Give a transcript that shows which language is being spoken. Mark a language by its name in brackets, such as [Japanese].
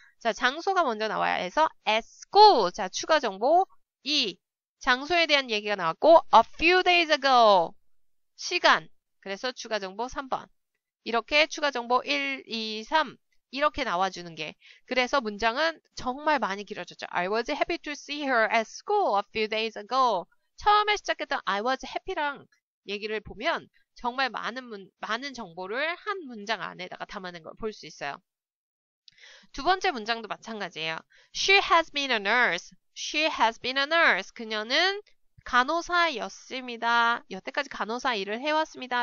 [Korean] 자, 장소가 먼저 나와야 해서 [English] at school. [Korean] 자, 추가 정보 2. 장소에 대한 얘기가 나왔고 [English] a few days ago. [Korean] 시간. 그래서 추가 정보 3번. 이렇게 추가 정보 1, 2, 3 이렇게 나와주는 게 그래서 문장은 정말 많이 길어졌죠. [English] I was happy to see her at school a few days ago. [Korean] 처음에 시작했던 [English] I was happy [Korean] 랑 얘기를 보면 정말 많은 정보를 한 문장 안에다가 담아낸 걸 볼 수 있어요. 두 번째 문장도 마찬가지예요. [English] She has been a nurse. She has been a nurse. [Korean] 그녀는 간호사였습니다. 여태까지 간호사 일을 해왔습니다.